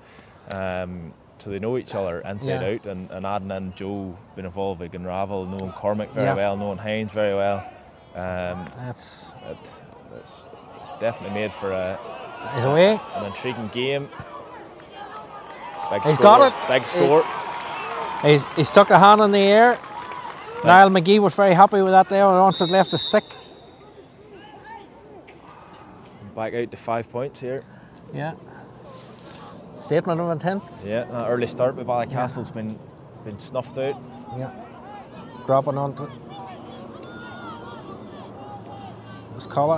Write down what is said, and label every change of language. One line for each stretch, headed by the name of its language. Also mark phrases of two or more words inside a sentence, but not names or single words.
English: So they know each other inside out, and adding in Joe being involved with Gunravel, knowing Cormac very well, knowing Hines very well. It's definitely made for an intriguing game. Big score. He stuck a hand in the air. Niall McGee was very happy with that there once it left the stick. Back out to 5 points here. Yeah. Statement of intent. Yeah, that early start by Ballycastle's been snuffed out. Yeah. Dropping onto it. It's Colla.